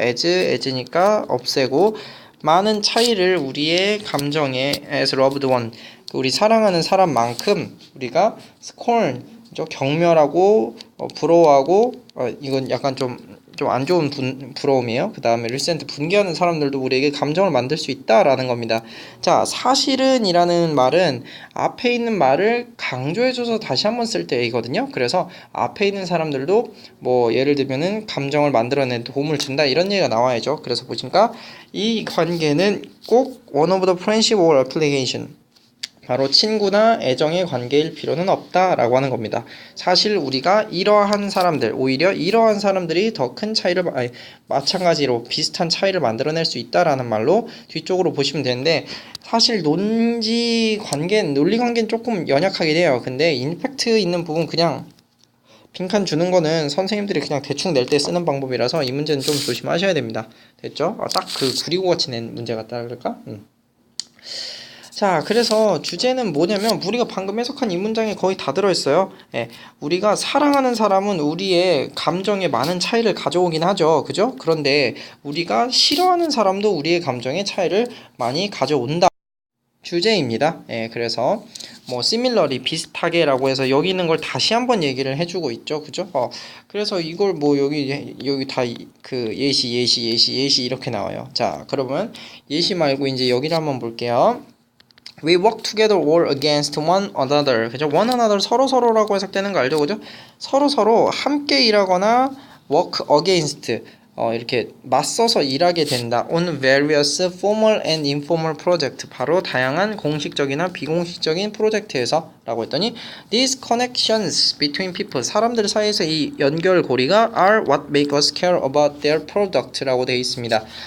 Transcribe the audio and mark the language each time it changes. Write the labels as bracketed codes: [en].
[ko] as니까 없애고, 많은 차이를 우리의 감정에 [en] as loved one, [ko] 우리 사랑하는 사람만큼 우리가 scorn 경멸하고 부러워하고, 이건 약간 좀 안 좋은 부러움이에요. 그 다음에 resent 분개하는 사람들도 우리에게 감정을 만들 수 있다라는 겁니다. 자, 사실은 이라는 말은 앞에 있는 말을 강조해줘서 다시 한번 쓸 때이거든요. 그래서 앞에 있는 사람들도 뭐 예를 들면은 감정을 만들어내는 도움을 준다 이런 얘기가 나와야죠. 그래서 보시니까 이 관계는 꼭 [en] one of the friendship or application, [ko] 바로 친구나 애정의 관계일 필요는 없다라고 하는 겁니다. 사실 우리가 이러한 사람들, 오히려 이러한 사람들이 더 큰 차이를, 마찬가지로 비슷한 차이를 만들어낼 수 있다라는 말로 뒤쪽으로 보시면 되는데, 사실 논리 관계는 조금 연약하긴 해요. 근데 임팩트 있는 부분 그냥 빈칸 주는 거는 선생님들이 그냥 대충 낼 때 쓰는 방법이라서 이 문제는 좀 조심하셔야 됩니다. 됐죠? 딱 그 그리고 같이 낸 문제 같다 그럴까? 자, 그래서 주제는 뭐냐면 우리가 방금 해석한 이 문장에 거의 다 들어있어요. 예, 우리가 사랑하는 사람은 우리의 감정에 많은 차이를 가져오긴 하죠. 그죠? 그런데 우리가 싫어하는 사람도 우리의 감정에 차이를 많이 가져온다. 주제입니다. 예, 그래서 뭐 similarly 비슷하게라고 해서 여기 있는 걸 다시 한번 얘기를 해주고 있죠, 그죠? 그래서 이걸 뭐 여기 다 그 예시 이렇게 나와요. 자, 그러면 예시 말고 이제 여기를 한번 볼게요. [en] We work together or against one another. [ko] 그죠? [en] one another [ko] 서로라고 해석되는 거 알죠? 그죠? 서로 함께 일하거나 [en] work against [ko] 이렇게 맞서서 일하게 된다. [en] on various formal and informal project. [ko] 바로 다양한 공식적이나 비공식적인 프로젝트에서 라고 했더니 [en] these connections between people. [ko] 사람들 사이에서 이 연결고리가 [en] are what make us care about their product [ko] 라고 되어 있습니다.